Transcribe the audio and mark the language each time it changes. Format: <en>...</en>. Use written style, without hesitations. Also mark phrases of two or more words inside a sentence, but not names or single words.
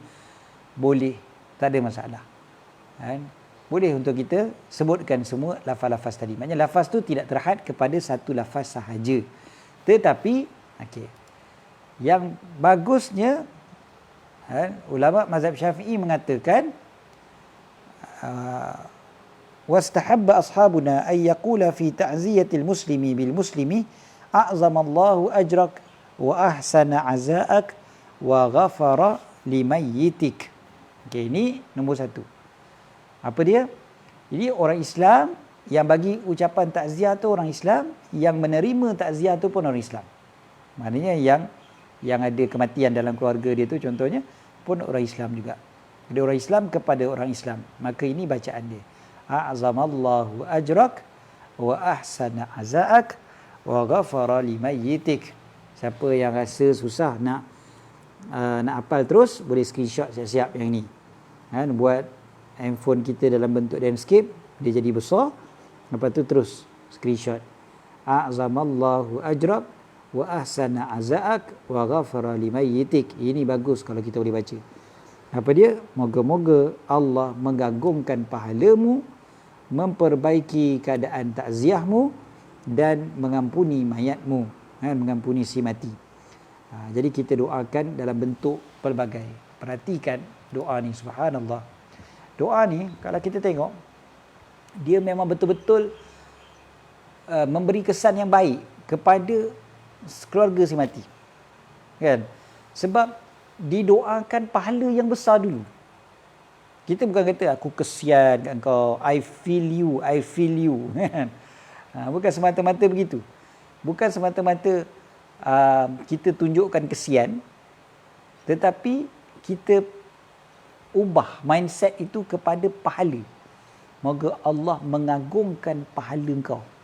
<ms>Boleh, tak ada masalah. Kan? Boleh untuk kita sebutkan semua lafaz-lafaz tadi. Maknanya lafaz tu tidak terhad kepada satu lafaz sahaja. Tetapi, yang bagusnya, ulama mazhab Syafi'i mengatakan,</ms> <ar>واستحب أصحابنا أن يقول في تعزية المسلم بالمسلم أعظم الله أجرك وأحسن عزاءك وغفر لميتك.</ar> <ms>Ini nombor satu. Apa dia? Jadi orang Islam yang bagi ucapan takziah tu orang Islam, yang menerima takziah tu pun orang Islam. Maknanya yang ada kematian dalam keluarga dia tu contohnya pun orang Islam juga. Jadi orang Islam kepada orang Islam. Maka ini bacaan dia.</ms> <ar>أعظم الله أجرك وأحسن عزاءك وغفر لميتك.</ar> <ms>Siapa yang rasa susah nak hafal terus, boleh screenshot siap-siap yang ni. Buat handphone kita dalam bentuk landscape, dia jadi besar. Lepas tu terus screenshot.</ms> <ar>أعظم الله أجرك وأحسن عزاءك وغفر لميتك.</ar> <ms>Ini bagus kalau kita boleh baca. Apa dia? Moga-moga Allah mengagungkan pahalamu, memperbaiki keadaan takziahmu dan mengampuni mayatmu, mengampuni si mati. Jadi kita doakan dalam bentuk pelbagai. Perhatikan doa ni, subhanallah. Doa ni kalau kita tengok, dia memang betul-betul memberi kesan yang baik kepada keluarga si mati. Kan? Sebab didoakan pahala yang besar dulu. Kita bukan kata aku kesian kat kau,</ms> <en>I feel you.</en> <ms>Bukan semata-mata begitu. Bukan semata-mata kita tunjukkan kesian, tetapi kita ubah mindset itu kepada pahala. Moga Allah mengagungkan pahala kau.</ms>